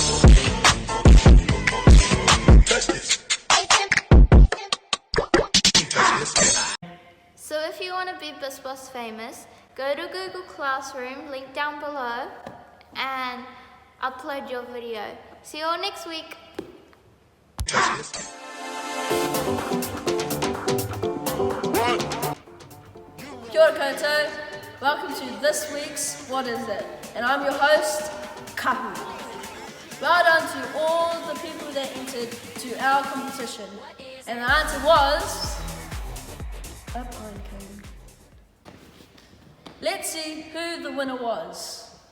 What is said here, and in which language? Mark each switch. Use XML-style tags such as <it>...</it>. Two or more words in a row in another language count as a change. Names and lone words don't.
<en>Touch this. So if you want to be BizBoss famous, go to Google Classroom, link down below, and upload your video. See you all next week.</en> <mi>Kia ora koutou.</mi> <en>Welcome to this week's What Is It? And I'm your host, Kahu. Well done to all the people that entered to our competition. And the answer was... Up on Kahu. Let's see who the winner was.</en>